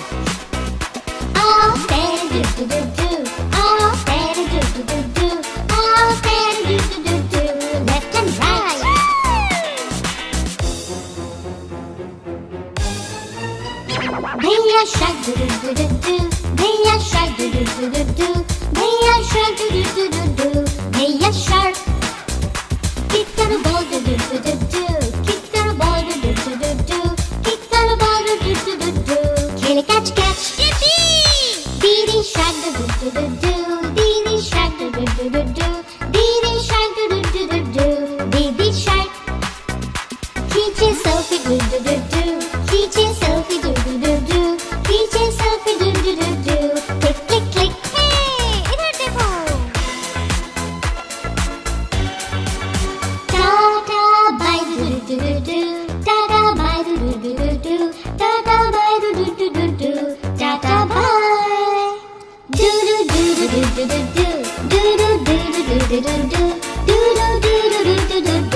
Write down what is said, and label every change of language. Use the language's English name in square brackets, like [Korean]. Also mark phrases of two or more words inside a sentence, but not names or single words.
[English] Oh, daddy do do do do. Oh, daddy do do do do. Oh, daddy do do do do. Left and right. Bhaiya shark do do do do do. Bhaiya shark do do do do do. Bhaiya shark do do do do do. Bhaiya shark. Kick on a ball do do do do do. Kick on a ball do do do do do. Kick on a ball do do do do do. खेले catch catch. Didi shark do do do do do. Didi shark do do do do do. Didi shark do do do do do. Didi shark. खींचे selfie do do do do. खींचे selfie do do do do. खींचे selfie do do do do. Click click click. [Hindi] Hey, इधर देखो. [English] Tata bye do do do do. Tata bye do do do do do. Tata bye do do do do do. Tata bye. Do do do do do do do do. Do do do do do do do do. Do do do do do do do do.